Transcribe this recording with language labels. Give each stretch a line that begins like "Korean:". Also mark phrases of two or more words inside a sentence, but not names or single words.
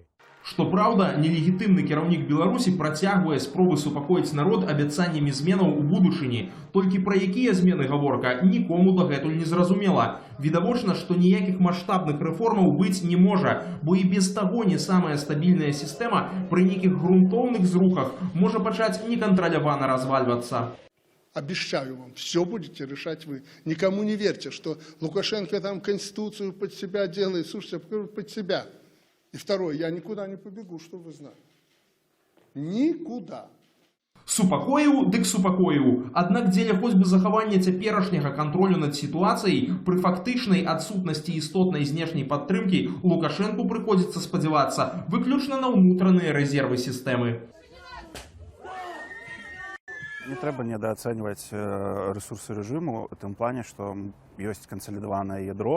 Belarusian: Што праўда, нелегітымны кіраўнік Беларусі працягвае спробы супакоіць народ абяцаннямі зменаў у будучыні. Толькі пра якія змены гаворка, нікому дагэтуль не зразумела. Відавочна, што ніякіх маштабных рэформаў быць не можа, бо і без таго не самая стабільная сістэма пры нейкіх грунтоўных зрухах можа пачаць некантралявана развальвацца.
Russian: Обещаю вам, все будете решать вы. Никому не верьте, что Лукашенко там конституцию под себя делает. Слушайте, под себя. И второе, я никуда не побегу, чтобы вы знали. Никуда.
Belarusian: Супакоіў, дык супакоіў. Аднак дзеля хоць бы захавання цяперашняга кантролю над сітуацыяй, пры фактычнай адсутнасці істотнай знешняй падтрымкі Лукашэнку прыходзіцца спадзявацца выключна на ўнутраныя рэзервы сістэмы. Не трэба недаацэньваць рэсурсы рэжыму, у тым плане, што ёсць кансалідаванае ядро.